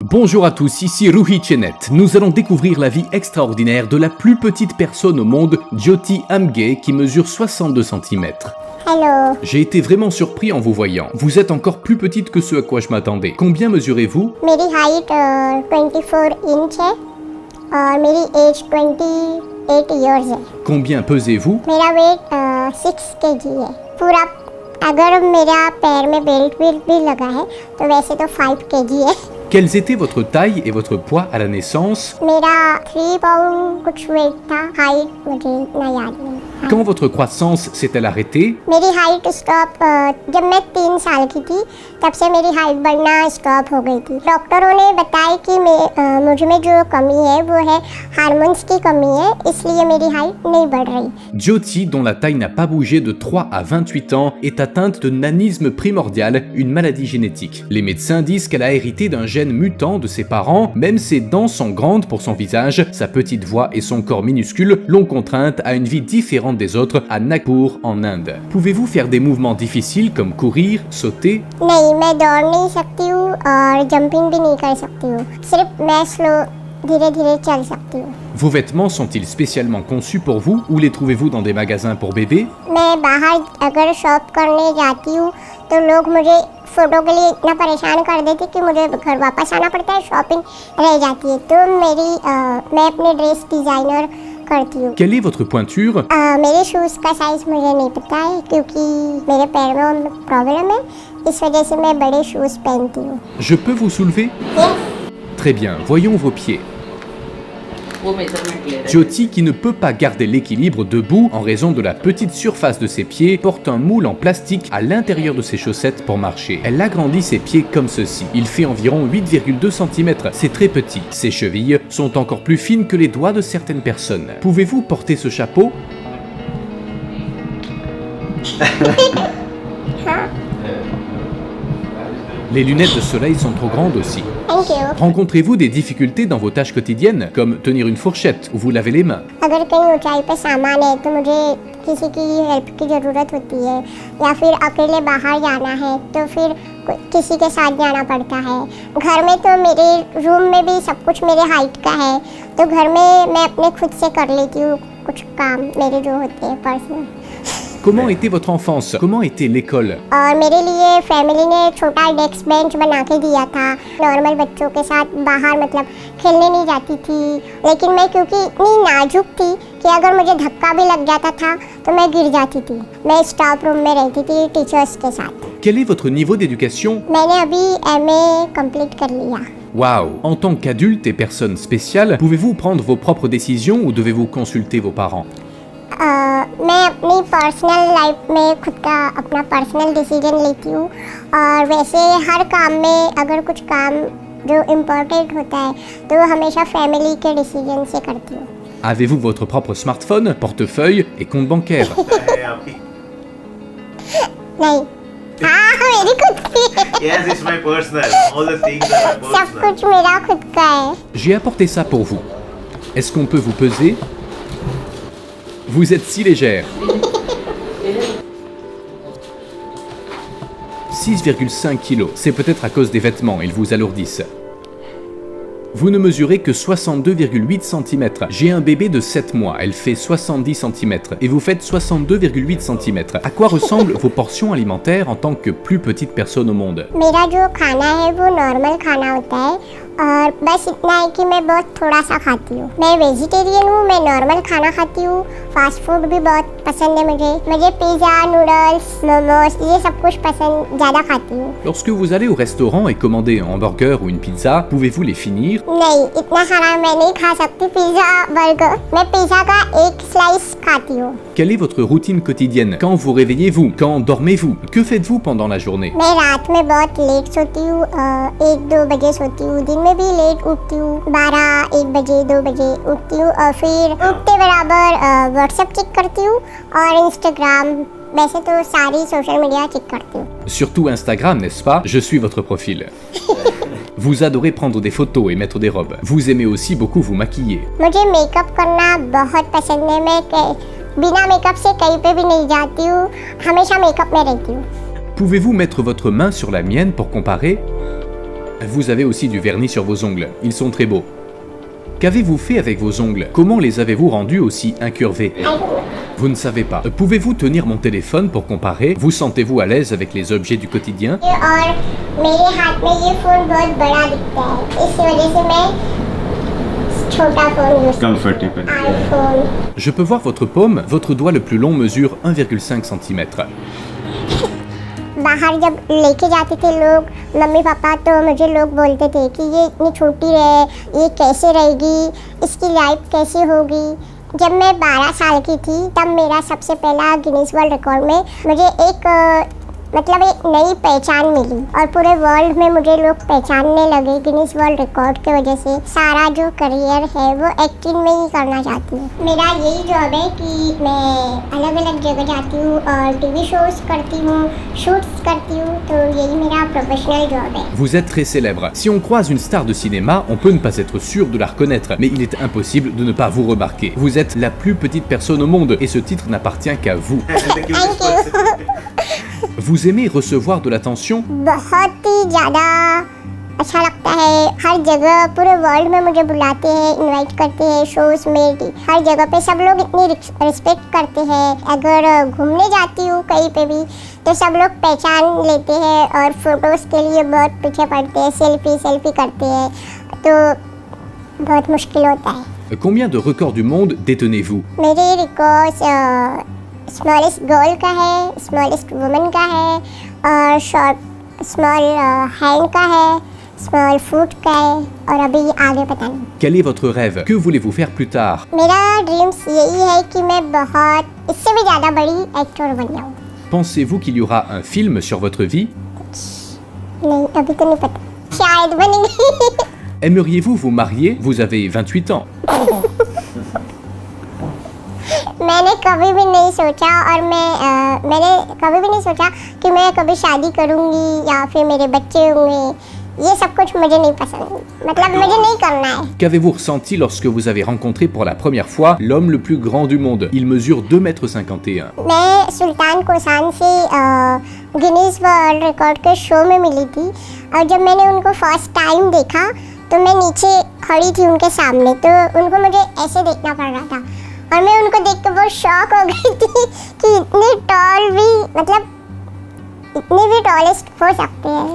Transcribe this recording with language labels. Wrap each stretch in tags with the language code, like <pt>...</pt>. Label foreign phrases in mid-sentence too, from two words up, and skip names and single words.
<fr>Bonjour à tous, ici Ruhi Chenet. Nous allons découvrir la vie extraordinaire de la plus petite personne au monde, Jyoti Amge, qui mesure 62 cm. Hello. J'ai été vraiment surpris en vous voyant. Vous êtes encore plus petite que ce à quoi je m'attendais. Combien mesurez-vous?</fr> <hi>मेरी हाइट 24 इंच है और मेरी एज 28 इयर्स है।</hi> <fr>Combien pesez-vous?</fr> <hi>मेरा वेट 6 kg है। पूरा अगर मेरा पैर में बेल्ट भी लगा है तो वैसे तो 5 kg है।</hi> <fr>Quelles étaient votre taille et votre poids à la naissance?</fr> <hi>मेरा 3 पाउंड कुछ वेट था। हाइट मुझे इतना याद नहीं।</hi> <fr>Quand votre croissance s'est-elle arrêtée?</fr> <hi>मेरी</hi> <en>height stop</en> <hi>जब मैं 3 साल की थी तब से मेरी हाइट बढ़ना स्टॉप हो गई थी। डॉक्टरों ने बताया कि मुझ में जो कमी है वो है हार्मोन्स की कमी है, इसलिए मेरी हाइट नहीं बढ़ रही।</hi> <fr>Jyoti, dont la taille n'a pas bougé de 3 à 28 ans, est atteinte de nanisme primordial, une maladie génétique. Les médecins disent qu'elle a hérité d'un gène mutant de ses parents, même ses dents sont grandes pour son visage, sa petite voix et son corps minuscule l'ont contrainte à une vie différente des autres à Nagpur en Inde. Pouvez-vous faire des mouvements difficiles comme courir, sauter?</fr> <hi>नहीं, मैं दौड़ नहीं सकती हूँ और जंपिंग भी नहीं कर सकती हूँ। सिर्फ मैं स्लो धीरे-धीरे चल सकती हूँ।</hi> <fr>Vos vêtements sont-ils spécialement conçus pour vous ou les trouvez-vous dans des magasins pour bébés?</fr> <hi>मैं बाहर अगर शॉप करने जाती हूँ तो लोग मुझे फोटो के लिए इतना परेशान कर देते कि मुझे घर वापस आना पड़ता है, शॉपिंग रह जाती है। तो मैं अपनी</hi> <en>dress designer</en> <hi>करती हूँ।</hi> <fr>Quelle est votre pointure?</fr> <hi>मेरे शूज़ का साइज मुझे नहीं पता है क्योंकि मेरे पैर में प्रॉब्लम है, इस वजह से मैं बड़े शूज़ पहनती हूँ।</hi> <fr>Je peux vous soulever? Très bien, voyons vos pieds. Jyoti, qui ne peut pas garder l'équilibre debout en raison de la petite surface de ses pieds, porte un moule en plastique à l'intérieur de ses chaussettes pour marcher. Elle agrandit ses pieds comme ceci. Il fait environ 8,2 cm. C'est très petit. Ses chevilles sont encore plus fines que les doigts de certaines personnes. Pouvez-vous porter ce chapeau? Les lunettes de soleil sont trop grandes aussi.</fr> <en>Thank you.</en> <fr>Rencontrez-vous des difficultés dans vos tâches quotidiennes, comme tenir une fourchette ou vous laver les mains?</fr> <hi>अगर कहीं ऊंचाई पे सामान है तो मुझे किसी की हेल्प की ज़रूरत होती है, या फिर अकेले बाहर जाना है तो फिर किसी के साथ जाना पड़ता है। घर में तो मेरे रूम में भी सब कुछ मेरे हाइट का है, तो घर में मैं अपने खुद से कर लेती हूँ कुछ काम मेरे जो होते हैं पर्सनल।</hi> <fr>Comment était votre enfance? Comment était l'école?</fr> <hi>और मेरे लिए फैमिली ने छोटा</hi> <en>desk bench</en> <hi>बना के दिया था। नॉर्मल बच्चों के साथ बाहर मतलब खेलने नहीं जाती थी, लेकिन मैं क्योंकि इतनी नाजुक थी कि अगर मुझे धक्का भी लग जाता था तो मैं गिर जाती थी। मैं</hi> <en>staff room</en> <hi>में रहती थी टीचर्स के साथ।</hi> <fr>Quel est votre niveau d'éducation?</fr> <hi>मैंने अभी</hi> <en>MA complete</en> <hi>कर लिया।</hi> <fr>Waouh! En tant qu'adulte et personne spéciale, pouvez-vous prendre vos propres décisions ou devez-vous consulter vos parents?</fr> <hi>मैं अपनी</hi> <en>personal life</en> <hi>में खुद का अपना</hi> <en>personal decision</en> <hi>लेती हूँ, और वैसे हर काम में अगर कुछ काम जो इम्पोर्टेंट होता है तो वो हमेशा फैमिली के डिसीजन से करती हूँ।</hi> <fr>Avez-vous votre propre smartphone, portefeuille et compte bancaire?</fr> <hi>नहीं। हाँ, मेरी खुद की है।</hi> <en>Yes, it's my personal. All the things are my</en> <hi>सब</hi> <en>personal.</en> <hi>कुछ मेरा खुद का है।</hi> <fr>J'ai apporté ça pour vous. Est-ce qu'on peut vous peser? Vous êtes si légère. 6,5 kg. C'est peut-être à cause des vêtements, ils vous alourdissent. Vous ne mesurez que 62,8 cm. J'ai un bébé de 7 mois, elle fait 70 cm. Et vous faites 62,8 cm. À quoi ressemblent vos portions alimentaires en tant que plus petite personne au monde?</fr> <hi>मेरा जो खाना है वो नॉर्मल खाना होता है, और बस इतना है कि मैं बहुत थोड़ा सा खाती हूँ। मैं वेजिटेरियन हूँ, मैं नॉर्मल खाना खाती हूँ।</hi> <en>fast food</en> <hi>भी बहुत पसंद है मुझे</hi> <en>pizza, noodles,</en> <hi>मोमोज, ये सब कुछ पसंद ज़्यादा खाती हूँ।</hi> <fr>Lorsque vous allez au restaurant et commandez un hamburger ou une pizza, pouvez-vous les finir?</fr> <hi>नहीं, इतना सारा मैं नहीं खा सकती</hi> <en>pizza, burger.</en> <hi>मैं पिज़्ज़ा का एक स्लाइस खाती हूँ।</hi> <fr>Quelle est votre routine quotidienne? Quand vous réveillez-vous? Quand dormez-vous? Que faites-vous pendant la journée?</fr> <hi>मैं रात में बहुत लेट सोती हूँ, 1-2 बजे सोती हूँ। दिन में भी लेट उठती हूँ, 12-1 बजे 2 बजे उठती हूँ, और फिर उठते बराबर व्हाट्सएप चेक करती हूँ और इंस्टाग्राम, वैसे तो सारी</hi> <en>social media check</en> <hi>करती हूँ।</hi> <fr>Surtout Instagram, n'est-ce pas? Je suis votre profil. Vous adorez prendre des photos et mettre des robes. Vous aimez aussi beaucoup vous maquiller.</fr> <hi>मुझे मेकअप करना बहुत पसंद है। मैं बिना मेकअप से कहीं पे भी नहीं जाती हूँ, हमेशा मेकअप में रहती हूँ।</hi> <fr>Pouvez-vous mettre votre main sur la mienne pour comparer? Vous avez aussi du vernis sur vos ongles, ils sont très beaux. Qu'avez-vous fait avec vos ongles? Comment les avez-vous rendus aussi incurvés? Vous ne savez pas. Pouvez-vous tenir mon téléphone pour comparer? Vous sentez-vous à l'aise avec les objets du quotidien?</fr> <hi>और मेरे हाथ में ये फ़ोन बहुत बड़ा दिखता है, इस वजह से मैं छोटा फ़ोन यूज़ Comfortable. आईफोन।</hi> <fr>Je peux voir votre paume? Votre doigt le plus long mesure 1,5 cm.</fr> <hi>बाहर जब लेके जाते थे लोग मम्मी पापा, तो मुझे लोग बोलते थे कि ये इतनी छोटी है, ये कैसे रहेगी, इसकी लाइफ कैसे होगी। जब मैं 12 साल की थी तब मेरा सबसे पहला गिनीज वर्ल्ड रिकॉर्ड में मुझे एक मतलब एक नई पहचान मिली और पूरे वर्ल्ड में मुझे लोग पहचानने लगे गिनीज वर्ल्ड रिकॉर्ड की वजह से। सारा जो करियर है वो एक्टिंग में ही करना चाहती हूँ। मेरा यही जॉब है कि मैं अलग अलग जगह जाती हूँ और</hi> <en>TV shows</en> <hi>करती हूँ, शूट्स करती हूँ, तो यही मेरा</hi> <en>professional job</en> <hi>है।</hi> <fr>Vous êtes très célèbre. Si on croise une star de cinéma, on peut ne pas être sûr de la reconnaître, mais il est impossible de ne pas vous remarquer. Vous êtes la plus petite personne au monde et ce titre n'appartient qu'à vous.</fr> <en>The cutest Thank person. you।</en> <fr>Vous aimez recevoir de l'attention?</fr> <hi>बहुत ही ज़्यादा अच्छा लगता है। हर जगह पूरे वर्ल्ड में मुझे बुलाते हैं, इनवाइट करते हैं शोज़ में, हर जगह पे सब लोग इतनी रिस्पेक्ट करते हैं। अगर घूमने जाती हूँ कहीं पे भी तो सब लोग पहचान लेते हैं और फोटोज़ के लिए बहुत पीछे पड़ते हैं, सेल्फी करते हैं, तो बहुत मुश्किल होता है।</hi> <fr>Combien de records du monde détenez-vous?</fr> <hi>मेरे</hi> <en>record smallest girl</en> <hi>का है,</hi> <en>smallest women</en> <hi>का है और</hi> <en>small hand</en> <hi>का है,</hi> <en>small foot</en> <hi>का है और अभी आगे पता नहीं।</hi> <fr>Quel est votre rêve? Que voulez-vous faire plus tard?</fr> <hi>मेरा ड्रीम्स यही है कि मैं बहुत इससे भी ज़्यादा बड़ी एक्टर बन जाऊँ।</hi> <fr>Pensez-vous qu'il y aura un film sur votre vie?</fr> <hi>नहीं, अभी तो नहीं पता, शायद बनेगी।</hi> <fr>Aimeriez-vous vous marier? Vous avez 28 ans.</fr> <hi>मैंने कभी भी नहीं सोचा और मैंने कभी भी नहीं सोचा कि मैं कभी शादी करूँगी या फिर मेरे बच्चे होंगे। ये सब कुछ मुझे नहीं पसंद, मतलब मुझे नहीं करना है।</hi> <fr>Qu'avez-vous ressenti lorsque vous avez rencontré pour la première fois l'homme le plus grand du monde? Il mesure 2,51 m.</fr> <hi>मैं सुल्तान कोसान से गिनीज वर्ल्ड रिकॉर्ड के शो में मिली थी और जब मैंने उनको</hi> <en>first time</en> <hi>देखा तो मैं नीचे खड़ी थी उनके सामने, तो उनको मुझे ऐसे देखना पड़ रहा था और मैं उनको देख के बहुत शॉक हो गई थी कि इतनी टॉल भी, मतलब इतने भी टॉलेस्ट हो सकते हैं।</hi>